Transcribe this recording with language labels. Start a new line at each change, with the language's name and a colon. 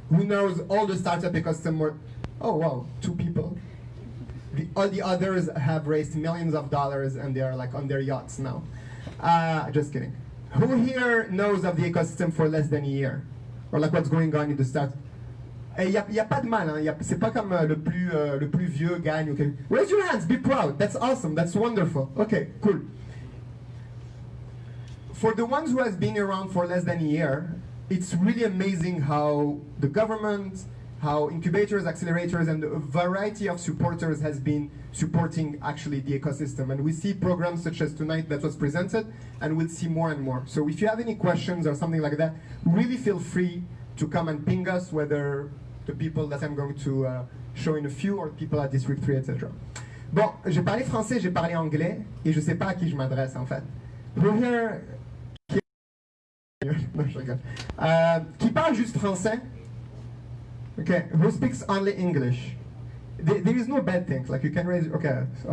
English: Who knows all the startup ecosystem? Oh wow, 2 people. All the others have raised millions of dollars and they are like on their yachts now. Just kidding. Who here knows of the ecosystem for less than a year? Or like what's going on in the start?
French: Il n'y a pas de mal, hein. C'est pas comme le plus vieux gagne.
English: Okay. Raise your hands, be proud. That's awesome, that's wonderful. Okay, cool. For the ones who has been around for less than a year, it's really amazing how the government, how incubators, accelerators, and a variety of supporters has been supporting actually the ecosystem. And we see programs such as tonight that was presented, and we'll see more and more. So if you have any questions or something like that, really feel free to come and ping us, whether the people that I'm going to show in a few or people at District 3, etc.
French: Bon, j'ai parlé français, j'ai parlé anglais, et je sais pas à qui je m'adresse en fait.
English: Who here...
French: Non, je rigole. Qui parle juste français?
English: Okay, who speaks only English? There is no bad thing, like you can raise, okay.